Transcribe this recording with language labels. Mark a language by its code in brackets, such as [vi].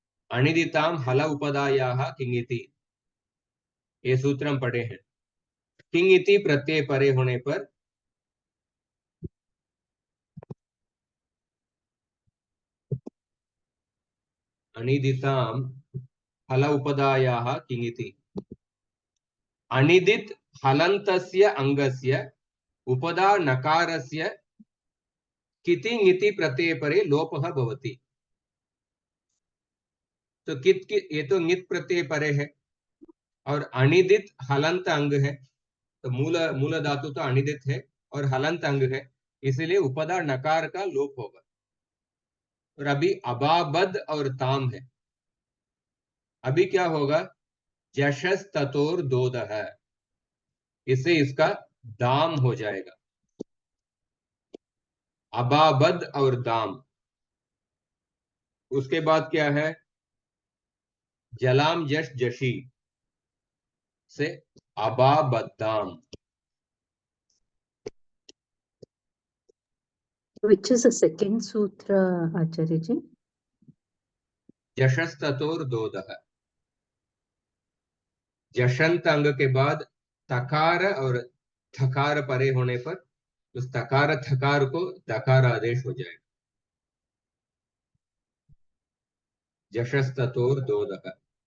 [sa] अनिदिताम हल उपदाया किंगिति, [hi] ये सूत्र हम पढ़े हैं। किंगिति प्रत्यय परे होने पर [sa] अनिदिताम हल उपदाया किंगिति। अनिदित हलन्तस्य अंगस्य उपदा नकारस्य किति ङिति प्रत्यय परे लोपः भवति। [hi] तो ये तो ङित प्रत्यय परे है और अनिदित हलंत अंग है। तो मूल मूल धातु तो अनिदित है और हलंत अंग है, इसलिए उपदा नकार का लोप होगा। और अभी अबाबद और ताम है। अभी क्या होगा? [sa] जशस ततोर दोद [hi] है, इससे इसका दाम हो जाएगा। अबाबद और दाम। उसके बाद क्या है? जलाम जश जशी से अबाबदाम। [en] Which is the second sutra, Acharya ji? [sa] जशस ततोर दोद [hi] है। जशंत अंग के बाद तकार और थकार परे होने पर उस तकार थकार को दकार आदेश हो जाएगा। [sa] जशस ततोर दोदक।